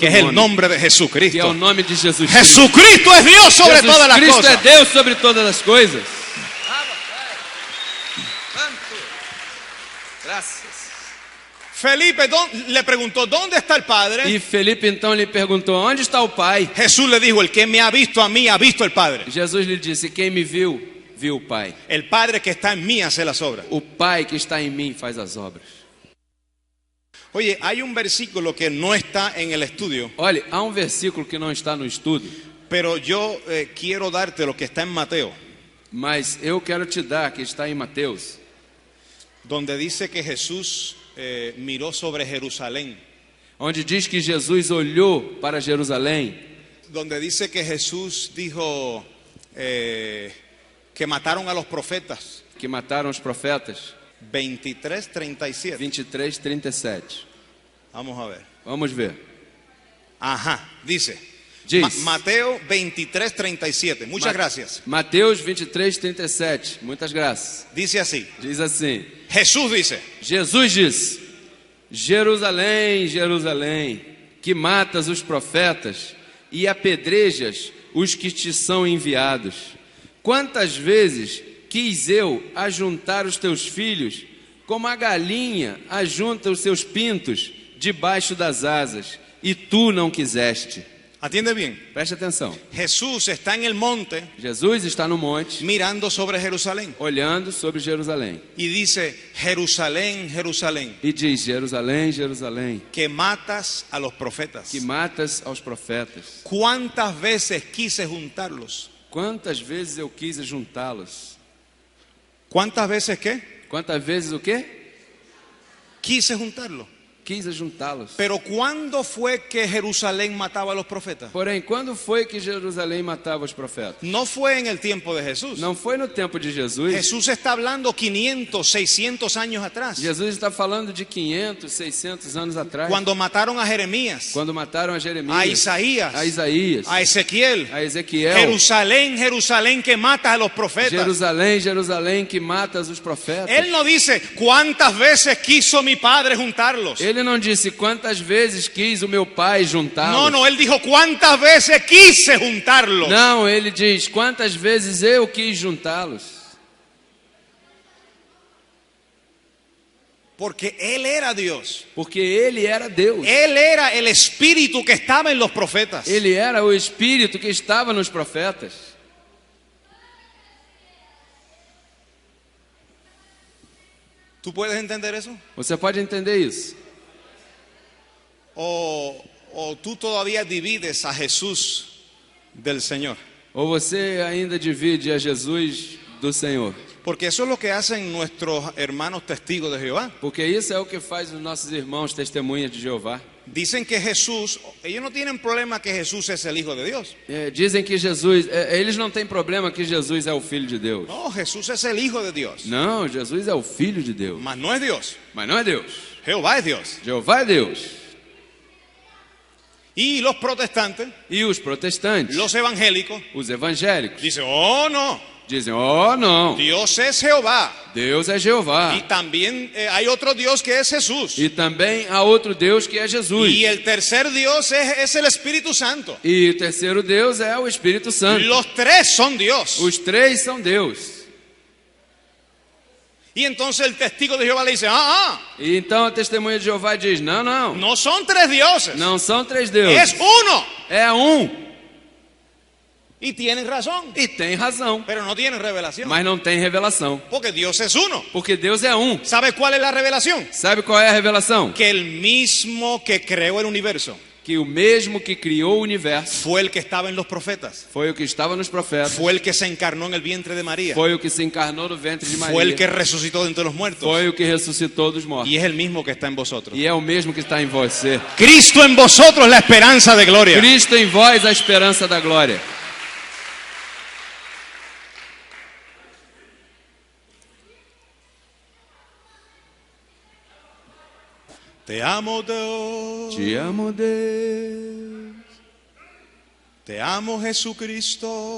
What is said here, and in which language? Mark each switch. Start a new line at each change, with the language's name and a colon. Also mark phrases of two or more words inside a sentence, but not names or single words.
Spanish: que es el
Portuguese: nome,
Spanish: nombre de
Portuguese: que é o
Spanish: Jesucristo.
Portuguese: nome de Jesus Cristo.
Spanish: Jesucristo es Dios sobre Jesus todas las
Portuguese: Cristo é
Spanish: cosas.
Portuguese: Deus sobre todas as coisas. Graças.
Spanish: Felipe le preguntó, ¿dónde está el Padre?
Portuguese: E Felipe então lhe perguntou: onde está o Pai?
Spanish: Jesús le dijo, el que me ha visto a mí ha visto el Padre.
Portuguese: Jesus lhe disse: quem me viu, viu o Pai.
Spanish: El Padre que está en mí hace las obras.
Portuguese: O Pai que está em mim faz as obras.
Spanish: Oye, hay un versículo que no está en el estudio,
Portuguese: Olha, há versículo que não está no estudo,
Spanish: pero yo quiero darte lo que está en Mateo,
Portuguese: mas eu quero te dar, que está em Mateus,
Spanish: donde dice que Jesús miró sobre Jerusalén,
Portuguese: onde diz que Jesus olhou para Jerusalém,
Spanish: donde dice que Jesús dijo que mataron a los profetas,
Portuguese: que mataram os profetas. 23:37. 23:37.
Spanish: Vamos a ver.
Portuguese: Vamos ver.
Spanish: Ajá, dice.
Portuguese: Diz.
Spanish: Mateo 23:37. Muchas gracias.
Portuguese: Mateus 23:37. Muitas graças.
Spanish: Dice así.
Portuguese: Diz assim:
Spanish: Jesús dice,
Portuguese: Jesus diz: Jerusalém, Jerusalém, que matas os profetas e apedrejas os que te são enviados. Quantas vezes quis eu ajuntar os teus filhos, como a galinha ajunta os seus pintos debaixo das asas, e tu não quiseste.
Spanish: atiende bien.
Portuguese: Preste atenção.
Spanish: Jesús está en el monte
Portuguese: Jesus está no monte,
Spanish: mirando sobre Jerusalén
Portuguese: olhando sobre Jerusalém,
Spanish: y dice, Jerusalén, Jerusalén,
Portuguese: e diz: Jerusalém, Jerusalém,
Spanish: que matas a los profetas.
Portuguese: que matas aos profetas.
Spanish: ¿Cuántas veces quise juntarlos?
Portuguese: Quantas vezes eu quis juntá-los?
Spanish: ¿Cuántas veces qué?
Portuguese: Quantas vezes o quê?
Spanish: Quise juntarlos.
Portuguese: Quis juntá-los.
Spanish: Pero ¿cuándo fue que Jerusalén mataba a los profetas?
Portuguese: Porém, quando foi que Jerusalém matava os profetas?
Spanish: No fue en el tiempo de Jesús.
Portuguese: Não foi no tempo de Jesus.
Spanish: Jesús está hablando 500, 600 años atrás.
Portuguese: Jesus está falando de 500, 600 anos atrás.
Spanish: Cuando mataron a Jeremías,
Portuguese: Quando mataram a Jeremias,
Spanish: a Isaías,
Portuguese: a Isaías,
Spanish: a Ezequiel.
Portuguese: a Ezequiel.
Spanish: Jerusalén, Jerusalén, que matas a los profetas.
Portuguese: Jerusalém, Jerusalém, que matas os profetas.
Spanish: Él no dice cuántas veces quiso mi padre juntarlos.
Portuguese: Ele não disse quantas vezes quis o meu pai juntá-los.
Spanish: No, no, él dijo cuántas veces quise juntarlos.
Portuguese: Não, ele diz quantas vezes eu quis juntá-los.
Spanish: Porque él era Dios.
Portuguese: Porque ele era Deus.
Spanish: Él era el espíritu que estaba en los profetas.
Portuguese: Ele era o Espírito que estava nos profetas.
Spanish: ¿Tú puedes entender eso?
Portuguese: Você pode entender isso?
Spanish: O tú todavía divides a Jesús del Señor.
Portuguese: Ou você ainda divide a Jesus do Senhor?
Spanish: Porque eso es lo que hacen nuestros hermanos testigos de Jehová.
Portuguese: Porque isso é o que faz os nossos irmãos testemunhas de Jeová.
Spanish: Dicen que Jesús, ellos no tienen problema que Jesús es el Hijo de Dios.
Portuguese: Dizem que Jesus, eles não têm problema que Jesus é o Filho de Deus.
Spanish: No, Jesús es el Hijo de Dios.
Portuguese: Não, Jesus é o Filho de Deus.
Spanish: Mas no es Dios.
Portuguese: Mas não é Deus.
Spanish: Jehová es Dios.
Portuguese: Jeová é Deus.
Spanish: Y los protestantes,
Portuguese: E os protestantes,
Spanish: los evangélicos,
Portuguese: os evangélicos,
Spanish: dicen, oh no,
Portuguese: dizem: oh não,
Spanish: Dios es Jehová.
Portuguese: Deus é Jeová.
Spanish: Y también hay otro Dios que es Jesús.
Portuguese: E também há outro Deus que é Jesus.
Spanish: Y el tercer Dios es el Espíritu Santo.
Portuguese: E o terceiro Deus é o Espírito Santo.
Spanish: Los tres son Dios.
Portuguese: Os três são Deus.
Spanish: Y entonces el testigo de Jehová le dice,
Portuguese: E então a testemunha de Jeová diz: não, não,
Spanish: no son tres dioses,
Portuguese: não são três deuses,
Spanish: es uno.
Portuguese: é um.
Spanish: Y tienen razón,
Portuguese: E tem razão,
Spanish: pero no tienen revelación.
Portuguese: mas não tem revelação,
Spanish: Porque Dios es uno.
Portuguese: porque Deus é um.
Spanish: ¿Sabe cuál es la revelación?
Portuguese: Sabe qual é a revelação?
Spanish: Que el mismo que creó el universo
Portuguese: Que o mesmo que criou o universo
Spanish: fue el que estaba en los profetas,
Portuguese: foi o que estava nos profetas,
Spanish: fue el que se encarnó en el vientre de María,
Portuguese: foi o que se encarnou no ventre de
Spanish: fue el que Maria, resucitó de entre los muertos
Portuguese: foi o que ressuscitou dos mortos.
Spanish: y es el mismo que está en vosotros.
Portuguese: E é o mesmo que está em você.
Spanish: Cristo en vosotros, la esperanza de gloria.
Portuguese: Cristo em vós, a esperança da glória.
Spanish: Te amo, Dios.
Portuguese: Te amo, Deus.
Spanish: Te amo, Jesucristo.